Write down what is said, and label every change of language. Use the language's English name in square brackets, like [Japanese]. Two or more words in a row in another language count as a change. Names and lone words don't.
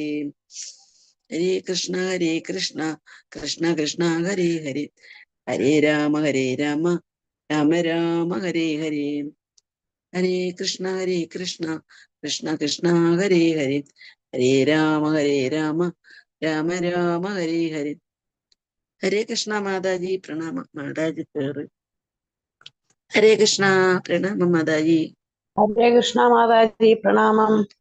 [Sanskrit] ഹരേ കൃഷ്ണ കൃഷ്ണ ഹരേ ഹരേ. ഹരേ രാമ രാമ രാമ ഹരേ ഹരേ. ഹരേ കൃഷ്ണ കൃഷ്ണ ഹരേ ഹരേ. ഹരേ രാമ രാമ രാമ ഹരേ ഹരേ. ഹരേ കൃഷ്ണ [Malayalam] മാതാജി പ്രണാമം. മാതാജി പേര്. [Sanskrit] ഹരേ കൃഷ്ണ [Malayalam] പ്രണാമം മാതാജി. [Sanskrit] ഹരേ കൃഷ്ണ [Malayalam] മാതാജി പ്രണാമം.